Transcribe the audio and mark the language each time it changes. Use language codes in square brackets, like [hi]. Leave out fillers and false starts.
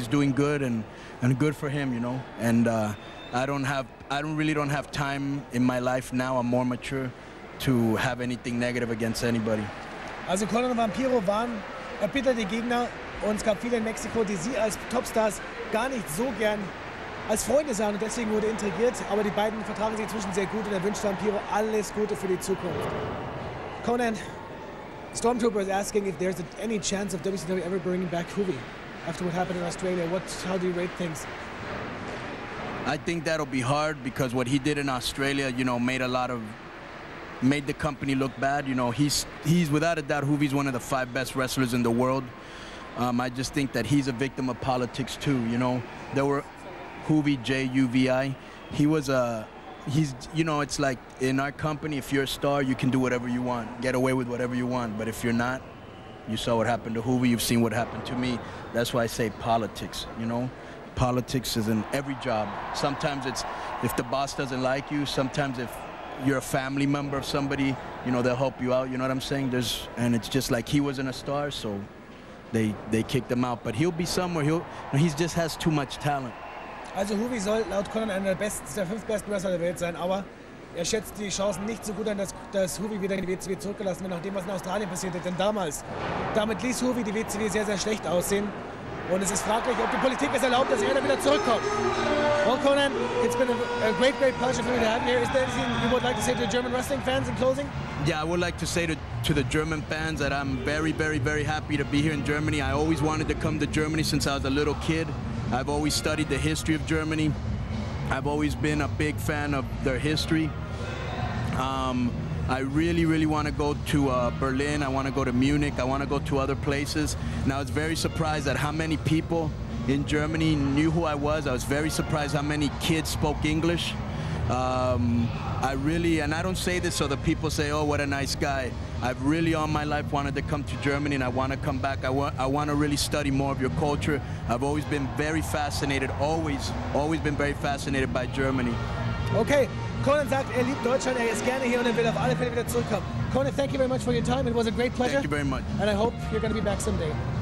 [en] He's doing good, and good for him, you know, and I really don't have time in my life now. I'm more mature to have anything negative against anybody. [de] Also Konnan und Vampiro waren erbitterte Gegner, und es gab viele in Mexiko, die sie als Topstars gar nicht so gern als Freunde sahen, und deswegen wurde intrigiert. Aber die beiden vertragen sich inzwischen sehr gut, und er wünscht Vampiro alles Gute für die Zukunft. [en] Konnan, Stormtrooper is asking if there's any chance of WCW ever bringing back Hoovy after what happened in Australia. How do you rate things? I think that'll be hard, because what he did in Australia, you know, made the company look bad. You know, he's without a doubt, Hoovy's one of the 5 best wrestlers in the world. I just think that he's a victim of politics too. You know, there were Hoovy, J-U-V-I. He's, you know, it's like in our company, if you're a star, you can do whatever you want, get away with whatever you want. But if you're not, you saw what happened to Hoovy, you've seen what happened to me. That's why I say politics, you know. Politics is in every job. Sometimes it's if the boss doesn't like you. Sometimes if you're a family member of somebody, you know, they'll help you out. You know what I'm saying? And it's just like he wasn't a star, so they kicked him out. But he'll be somewhere. He just has too much talent. [de] Also Hoovy soll laut Konnan einer der 5 besten Wrestler der Welt sein, aber er schätzt die Chancen nicht so gut an, dass Hoovy wieder in die WCW zurückgelassen wird, nach dem, was in Australien passiert ist. Denn damit ließ Hoovy die WCW sehr, sehr schlecht aussehen. Und es ist fraglich, ob die Politik es erlaubt, dass er da wieder zurückkommt. [en] Well, Konnan, it's been a great pleasure for me to have you here. Is there anything you would like to say to German wrestling fans in closing? Yeah, I would like to say to the German fans that I'm very, very, very happy to be here in Germany. I always wanted to come to Germany since I was a little kid. I've always studied the history of Germany. I've always been a big fan of their history. I really, really want to go to Berlin. I want to go to Munich. I want to go to other places. And I was very surprised at how many people in Germany knew who I was. I was very surprised how many kids spoke English. I really, and I don't say this so that people say, oh, what a nice guy. I've really all my life wanted to come to Germany, and I want to come back. I want to really study more of your culture. I've always been very fascinated, always been very fascinated by Germany. [de] Okay, Konnan sagt, er liebt Deutschland, er ist gerne hier und er will auf alle Fälle wieder zurückkommen. [en] Konnan, thank you very much for your time. It was a great pleasure. Thank you very much. And I hope you're going to be back someday.